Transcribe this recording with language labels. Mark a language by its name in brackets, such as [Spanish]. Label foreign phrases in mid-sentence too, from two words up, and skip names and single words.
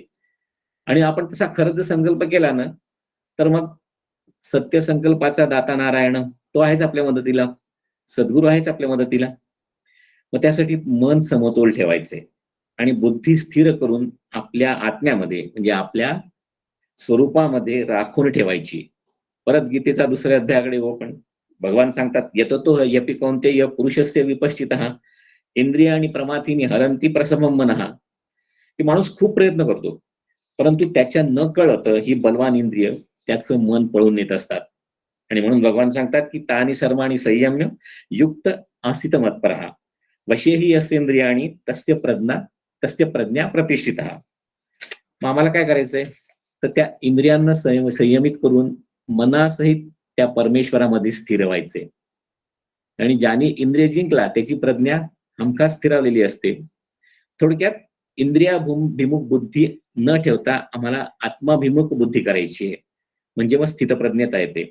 [Marathi] आणि आपण तसा खरं जर संकल्प केला ना, तर मग सत्य संकल्पाचा दाता नारायण तो आहेच आपल्या मदतीला, सद्गुरू आहेच आपल्या मदतीला. मग त्यासाठी मन समतोल ठेवायचे आणि बुद्धी स्थिर करून आपल्या आत्म्यामध्ये म्हणजे आपल्या स्वरूपामध्ये राखून ठेवायची. परत गीतेचा दुसऱ्या अध्यायाकडे हो पण भगवान सांगतात, [Sanskrit] यततो यपि कौन्तेय पुरुषस्य विपश्चितः इंद्रियाणि प्रमाथीनि हरन्ति प्रसमं मनः. [Marathi] की माणूस खूप प्रयत्न करतो, परंतु त्याच्या न कळत ही बलवान इंद्रिय त्याचं मन पळून नेत असतात. आणि म्हणून भगवान सांगतात की [Sanskrit] तानी सर्वाणी संयम्य युक्त आसित मत्परः वशेही यस्येंद्रियाणि तस्य प्रज्ञा प्रतिष्ठितः. [Marathi] मग आम्हाला काय करायचंय, तर त्या इंद्रियांना संयमित करून मनासहित त्या परमेश्वरामध्ये स्थिर व्हायचे. आणि ज्याने इंद्रिय जिंकला त्याची प्रज्ञा हमखास स्थिरावलेली असते. थोडक्यात इंद्रियाभिमुख बुद्धी न ठेवता आम्हाला आत्माभिमुख बुद्धी करायची आहे, म्हणजे मग स्थितप्रज्ञता येते.